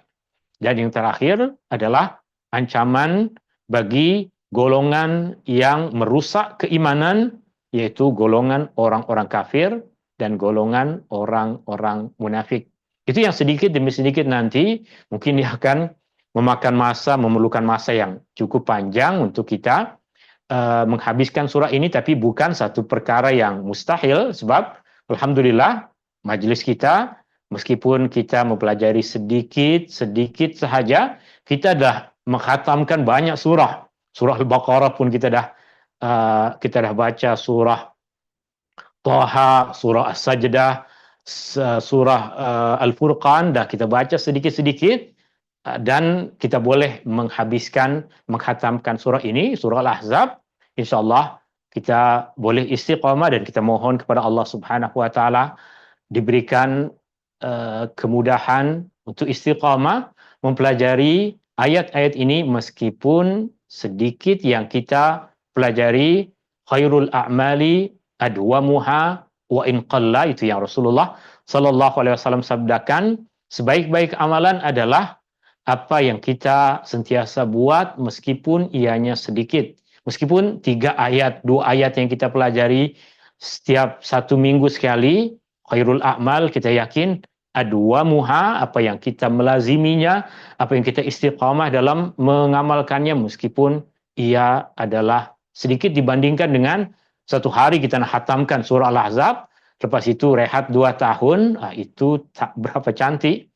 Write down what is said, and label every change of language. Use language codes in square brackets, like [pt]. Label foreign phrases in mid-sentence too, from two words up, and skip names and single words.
[ms] Dan yang terakhir adalah ancaman bagi golongan yang merusak keimanan, yaitu golongan orang-orang kafir dan golongan orang-orang munafik. Itu yang sedikit demi sedikit nanti mungkin dia akan memakan masa, memerlukan masa yang cukup panjang untuk kita menghabiskan surah ini, tapi bukan satu perkara yang mustahil, sebab alhamdulillah majelis kita, meskipun kita mempelajari sedikit sahaja, kita dah menghatamkan banyak surah. Surah Al-Baqarah pun kita dah baca, surah Taha, surah As-Sajdah, surah Al-Furqan dah kita baca sedikit-sedikit, dan kita boleh menghatamkan surah ini, surah Al-Ahzab. InsyaAllah kita boleh istiqamah, dan kita mohon kepada Allah [ar] سبحانه وتعالى [ms] diberikan kemudahan untuk istiqamah mempelajari ayat-ayat ini, meskipun sedikit yang kita pelajari. [ar] خير الأعمال أدومها وإن قل, [ms] itu yang Rasulullah [ar] صلى الله عليه وسلم [ms] sabdakan. Sebaik-baik amalan adalah apa yang kita sentiasa buat meskipun ianya sedikit. Meskipun 3 ayat, 2 ayat yang kita pelajari setiap 1 minggu sekali, [ar] خير الأعمال [ms] kita yakin adwamuha, apa yang kita melaziminya, apa yang kita istiqamah dalam mengamalkannya, meskipun ia adalah sedikit dibandingkan dengan satu hari kita nak khatamkan surah Al-Ahzab, lepas itu rehat 2 tahun, itu tak berapa cantik.